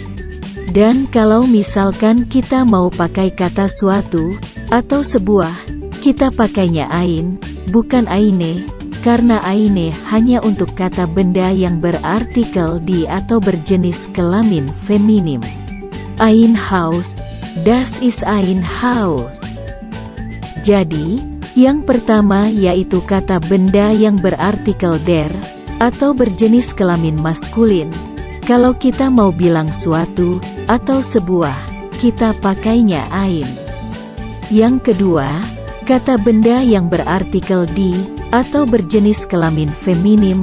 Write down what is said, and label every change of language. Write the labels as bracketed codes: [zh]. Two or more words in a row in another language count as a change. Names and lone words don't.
[id] Dan kalau misalkan kita mau pakai kata suatu atau sebuah, kita pakainya ein, bukan eine, karena eine hanya untuk kata benda yang berartikel di atau berjenis kelamin feminim. [de] Ein Haus, das ist ein Haus. [id] Jadi, yang pertama yaitu kata benda yang berartikel der atau berjenis kelamin maskulin. Kalau kita mau bilang suatu atau sebuah, kita pakainya ein. Yang kedua, kata benda yang berartikel di atau berjenis kelamin feminim.